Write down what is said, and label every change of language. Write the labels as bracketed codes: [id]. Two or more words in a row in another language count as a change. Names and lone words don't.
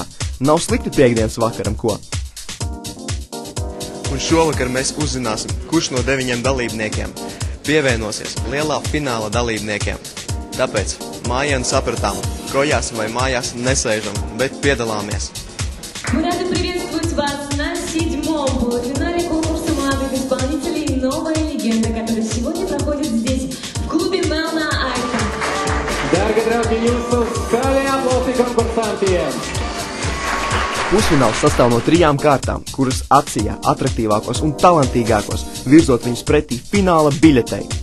[lv] Nav slikti piekdienas vakaram, ko? Un šovakar mēs uzzināsim, kurš no 9 dalībniekiem pievienosies lielā fināla dalībniekiem. Tāpēc mājienu sapratām, kojās vai mājās nesēžam, bet piedalāmies. [ru] Мы рады приветствовать вас на 7-м полуфинале конкурса молодых исполнителей «Новая легенда», который сегодня проходит здесь, в клубе Melnā Aita. [lv] Dārgie draugi, jūsu skaļie aplausi konkursantiem! Pusfināls sastāv no 3 kārtām, kuras atsijā atraktīvākos un talantīgākos, virzot viņus pretī fināla biļetei.